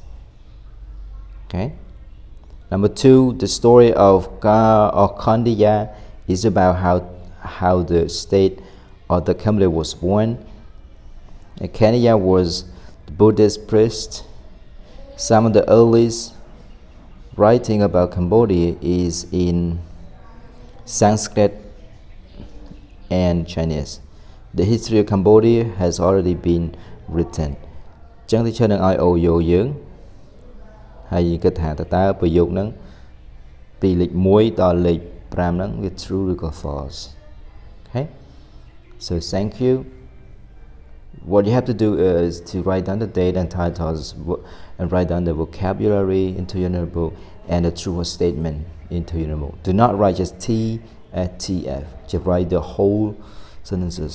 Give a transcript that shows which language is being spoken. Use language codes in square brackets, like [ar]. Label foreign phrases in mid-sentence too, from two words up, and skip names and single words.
[en] okay number 2 the story of Kandya is about how the state of the Cambodia was born and Kandya was the Buddhist priest some of the earliest writing about Cambodia is in Sanskrit and Chinese. The history of Cambodia has already been written. [km] ចឹងទីឈើនឹងឲ្យអូយោយើងហើយគិតថាតើប្រយោគហ្នឹងពីលេខ1ដល់លេខ5ហ្នឹងវា true ឬក៏ false. [en] Okay? So thank you. What you have to do is to write down the date and titles and write down the vocabulary into your notebook and the true statement into your notebook. Do not write just T and TF. Just write the whole sentences.